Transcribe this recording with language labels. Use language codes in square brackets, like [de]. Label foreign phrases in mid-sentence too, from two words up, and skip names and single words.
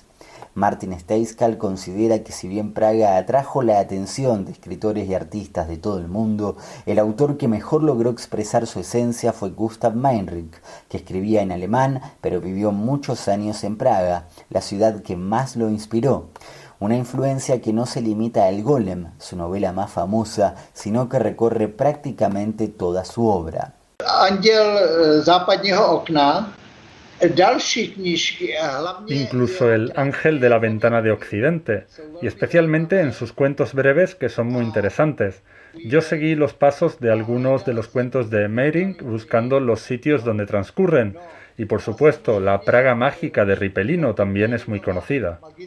[es] Martin Steiskal considera que si bien Praga atrajo la atención de escritores y artistas de todo el mundo, el autor que mejor logró expresar su esencia fue Gustav Meinrich, que escribía en alemán pero vivió muchos años en Praga, la ciudad que más lo inspiró. Una influencia que no se limita a El Golem, su novela más famosa, sino que recorre prácticamente toda su obra. Anděl západního okna Incluso El ángel de la ventana de Occidente, y especialmente en sus cuentos breves que son muy interesantes. Yo seguí los pasos de algunos de los cuentos de Meyrink buscando los sitios donde transcurren. Y por supuesto, la Praga mágica de Ripelino también es muy conocida.